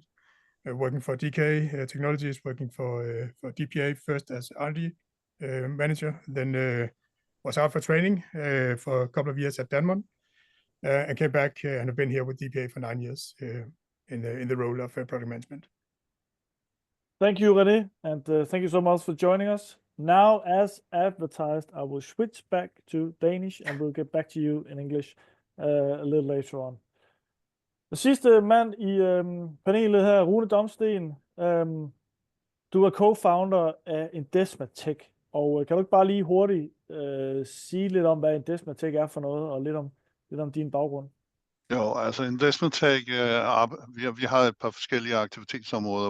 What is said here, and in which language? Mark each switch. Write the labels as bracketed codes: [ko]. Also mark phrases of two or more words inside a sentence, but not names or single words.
[en] Working for DK Technologies, working for DPA first as R&D manager, then was out for training for a couple of years at Danmark, and came back and have been here with DPA for 9 years in the role of product management. Thank you, René, and thank you so much for joining us. Now, as advertised, I will switch back to Danish, and we'll get back to you in English a little later on. [da] Den sidste mand i panelet her, Rune Domsten, du er co-founder af Indesmatech, og kan du ikke bare lige hurtigt sige lidt om, hvad Indesmatech er for noget, og lidt om din baggrund? Jo, altså Indesmatech, vi har et par forskellige aktivitetsområder.